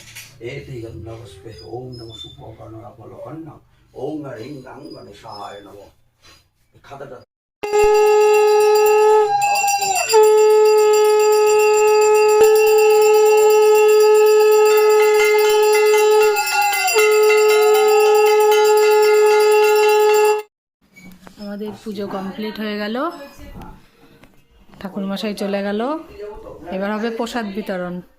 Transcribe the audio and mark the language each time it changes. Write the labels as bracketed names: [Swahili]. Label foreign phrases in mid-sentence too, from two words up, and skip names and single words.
[Sanskrit] एति गन्धवस्पे ओम नमः सुपोकर्णफलकर्णं ओम ह्रीं गणेशाय नमः। [Bangla] खाताটা আমাদের পুজো কমপ্লিট হয়ে গেল, ঠাকুরমশাই চলে গেল, এবার হবে প্রসাদ বিতরণ।